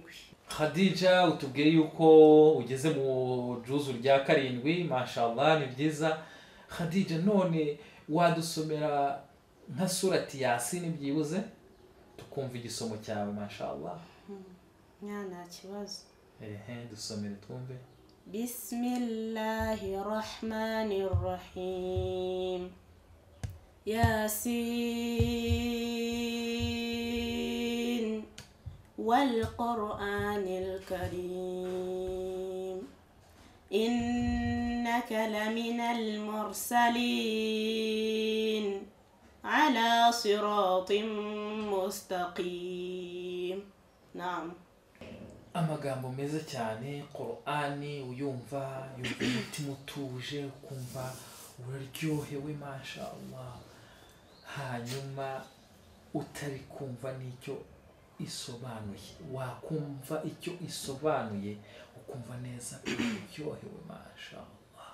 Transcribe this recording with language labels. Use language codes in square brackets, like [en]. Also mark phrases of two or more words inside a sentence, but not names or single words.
[rw] Khadija, utubwiye yuko ugeze mu juzu rya 7, mashallah, ni byiza. Khadija, none wadusomera nka surati Yasin byibuze tukumva igisomo cyawe, mashallah? Nta kibazo. dusomere twumve. [ar] بسم الله الرحمن الرحيم. يس والقرآن الكريم إنك لمن المرسلين على صراط مستقيم. [rw] Naam. Amagambo meza cyane. Qur'ani uyumva umutima utuje, ukumva uraryohewe, mashallah. Hanyuma utari kumva n'icyo isobanuye, wakumva icyo isobanuye ukumva neza uryohewe, mashallah.